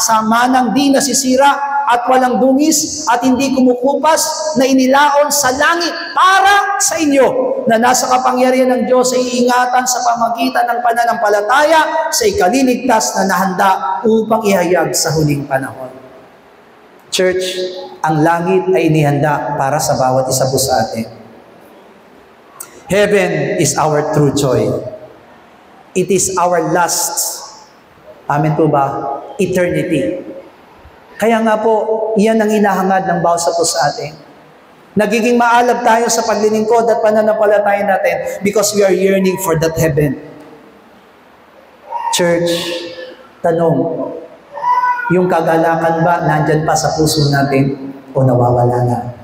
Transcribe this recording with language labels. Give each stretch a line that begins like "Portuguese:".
Filipino: manang di nasisira at walang dungis at hindi kumukupas na inilaon sa langit para sa inyo na nasa kapangyarihan ng Diyos ay iingatan sa pamagitan ng pananampalataya sa ikaliligtas na nahanda upang ihayag sa huling panahon. Church, ang langit ay inihanda para sa bawat isa po sa atin.
English: Heaven is our true joy. It is our last, amen
Filipino: po ba,
English: eternity.
Filipino: Kaya nga po, iyan ang hinahangad ng bawat isa po sa atin. Nagiging maalab tayo sa paglilingkod at pananampalataya natin
English: because we are yearning for that heaven.
Filipino: Church, tanong, yung kagalakan ba nandyan pa sa puso natin o nawawala na?